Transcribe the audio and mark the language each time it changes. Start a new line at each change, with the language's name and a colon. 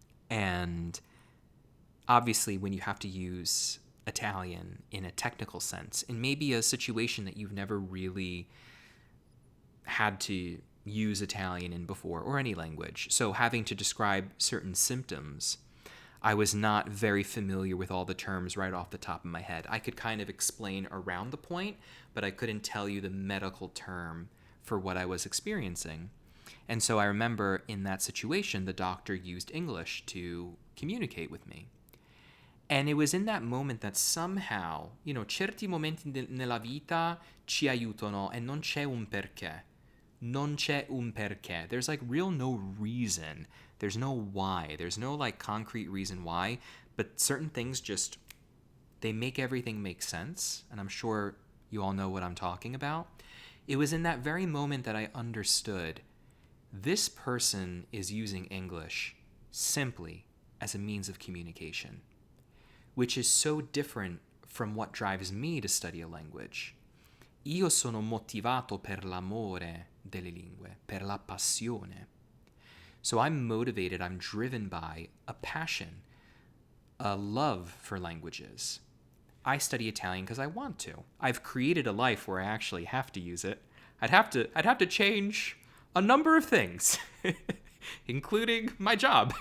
English: And obviously when you have to use Italian in a technical sense, in maybe a situation that you've never really had to use Italian in before, or any language, so having to describe certain symptoms, I was not very familiar with all the terms right off the top of my head. I could kind of explain around the point, but I couldn't tell you the medical term for what I was experiencing. And so I remember in that situation, the doctor used English to communicate with me. And it was in that moment that somehow, you know,
Italian: certi momenti nella vita ci aiutano e non c'è un perché. Non c'è un perché.
English: There's like real no reason. There's no why. There's no like concrete reason why, but certain things just, they make everything make sense. And I'm sure you all know what I'm talking about. It was in that very moment that I understood this person is using English simply as a means of communication, which is so different from what drives me to study a language.
Italian: Io sono motivato per l'amore delle lingue, per la passione.
English: So I'm motivated, I'm driven by a passion, a love for languages. I study Italian because I want to. I've created a life where I actually have to use it. I'd have to change a number of things, including my job.